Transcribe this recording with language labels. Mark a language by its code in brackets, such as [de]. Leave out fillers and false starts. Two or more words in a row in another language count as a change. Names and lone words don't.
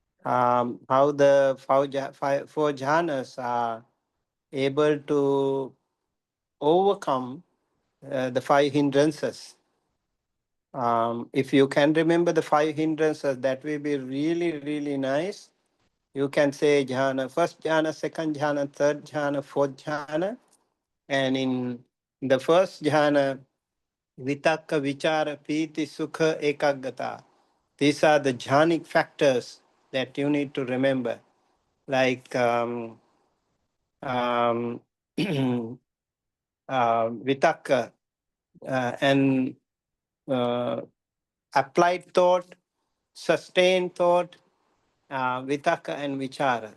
[en] how the four jhanas are able to overcome the five hindrances. If you can remember the five hindrances, that will be really, really nice. You can say jhana, first jhana, second jhana, third jhana, fourth jhana. And in the first jhana, [pi] vitakka, vichara, piti, sukha, ekaggata. [en] These are the jhanic factors that you need to remember. Like vitakka and applied thought, sustained thought, vitakka and vichara.